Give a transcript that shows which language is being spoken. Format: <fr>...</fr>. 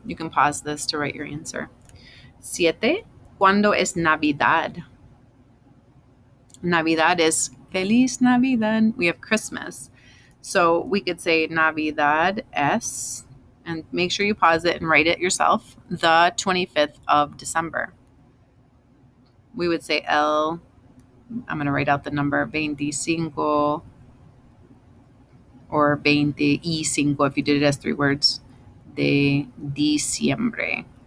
<en>You can pause this to write your answer.</en> <es>7. ¿Cuándo es Navidad?</es> <en>Navidad is Feliz Navidad. We have Christmas. So we could say</en> <es>Navidad es,</es> <en>and make sure you pause it and write it yourself, the 25th of December. We would say I'm going to write out the number 25 or 25 if you did it as 3 words,</en> <es>de diciembre.</es>